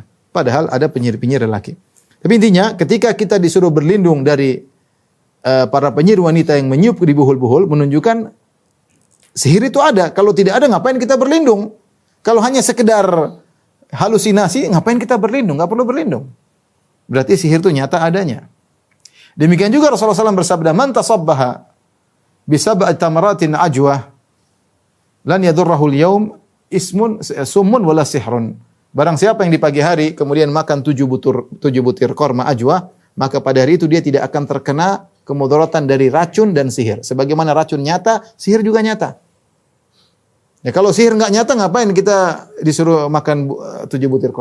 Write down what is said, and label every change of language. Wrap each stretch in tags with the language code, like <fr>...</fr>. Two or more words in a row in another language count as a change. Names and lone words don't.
<id>Padahal ada penyihir-penyihir lelaki. Tapi intinya ketika kita disuruh berlindung dari para penyihir wanita yang meniup di buhul-buhul, menunjukkan sihir itu ada. Kalau tidak ada, ngapain kita berlindung? Kalau hanya sekedar halusinasi, ngapain kita berlindung? Nggak perlu berlindung. Berarti sihir itu nyata adanya. Demikian juga Rasulullah SAW bersabda,</id> <ar>"من تصبح بسبع تمرات عجوة لن يضره اليوم سم ولا سحر."</ar> <id>Barang siapa yang di pagi hari kemudian makan 7 butir korma ajwa, maka pada hari itu dia tidak akan terkena kemudaratan dari racun dan sihir. Sebagaimana racun nyata, sihir juga nyata. Ya, kalau sihir nggak nyata, ngapain kita disuruh makan 7 butir korma?</id>